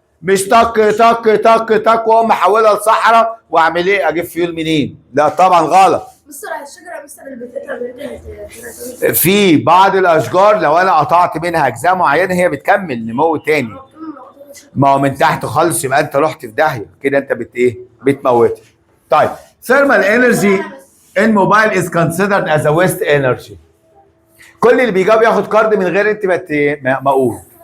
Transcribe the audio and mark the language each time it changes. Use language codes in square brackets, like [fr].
[ar] مش طق طق طق طق واقوم محولها لصحراء واعمل ايه؟ اجيب فيول منين؟ لا طبعا غلط. مستر الشجرة مستر اللي بتقطع بنت في بعض الاشجار لو انا قطعت منها اجزاء معينه هي بتكمل نمو تاني. ما هو من تحت خالص يبقى انت رحت في داهيه كده، انت بتموتها. [en] طيب thermal energy in mobile is considered as a waste energy. [ar] كل اللي بيجاوب ياخد كارد من غير انت ما اقول.